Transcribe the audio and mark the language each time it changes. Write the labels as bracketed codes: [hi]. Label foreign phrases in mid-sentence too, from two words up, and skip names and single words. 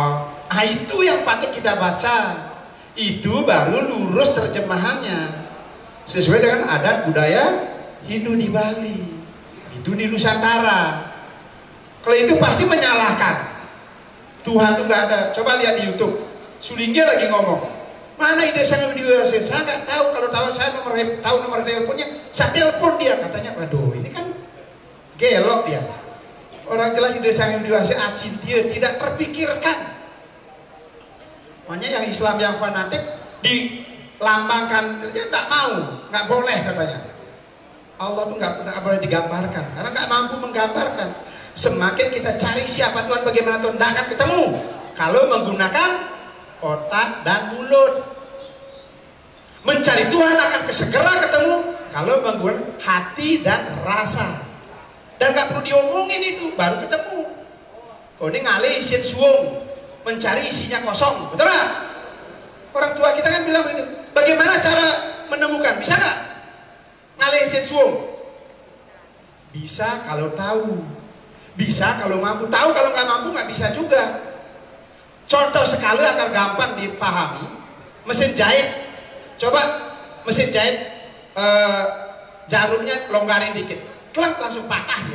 [id] Itu yang patut kita baca. Itu baru lurus terjemahannya sesuai dengan adat budaya Hindu di Bali, itu di Nusantara. Kalau itu pasti menyalahkan Tuhan itu nggak ada. Coba lihat di YouTube, Sulingge lagi ngomong, mana ide sang Widiwase? Saya nggak tahu. Kalau tahu saya tahu nomor teleponnya, saya telepon dia. Katanya, waduh, ini kan gelok dia. Orang jelas ide sang Widiwase acintia, tidak terpikirkan. Makanya yang Islam yang fanatik dilambangkan, dia nggak mau, nggak boleh katanya. Allah tuh nggak boleh digambarkan, karena nggak mampu menggambarkan. Semakin kita cari siapa Tuhan, bagaimana Tuhan, nggak akan ketemu kalau menggunakan otak dan mulut. Mencari Tuhan akan segera ketemu kalau menggunakan hati dan rasa. Dan nggak perlu diomongin, itu baru ketemu. Oh, ini [ban] ngalih isin suung, [id] mencari isinya kosong, betul nggak? Orang tua kita kan bilang begitu. Bagaimana cara menemukan? Bisa nggak [ban] ngalih isin suung? [id] Bisa kalau tahu, bisa kalau mampu. Tahu kalau nggak mampu nggak bisa juga. Contoh sekali agar gampang dipahami, mesin jahit. Coba mesin jahit, jarumnya longgarin dikit, klak langsung patah dia.